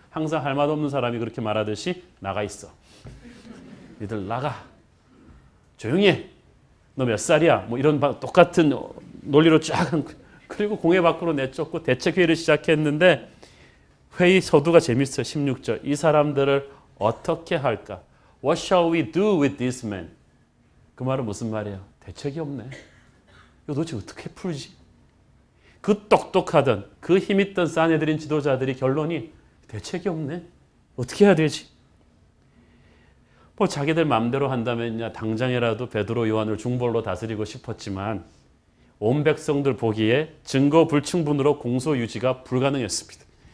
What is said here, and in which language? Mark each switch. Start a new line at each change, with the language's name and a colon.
Korean: 항상 할 말 없는 사람이 그렇게 말하듯이 나가 있어. 니들 나가. 조용히 해. 너 몇 살이야? 뭐 이런 똑같은 논리로 쫙 한 그리고 공회 밖으로 내쫓고 대책회의를 시작했는데 회의 서두가 재밌어요. 16절. 이 사람들을 어떻게 할까?
English: What shall we do with this man?
Korean: 그 말은 무슨 말이에요? 대책이 없네. 이거 도대체 어떻게 풀지? 그 똑똑하던 그 힘있던 사내들인 지도자들이 결론이 대책이 없네. 어떻게 해야 되지? 뭐 자기들 마음대로 한다면야 당장이라도 베드로 요한을 중벌로 다스리고 싶었지만 온 백성들 보기에 증거 불충분으로 공소 유지가 불가능했습니다.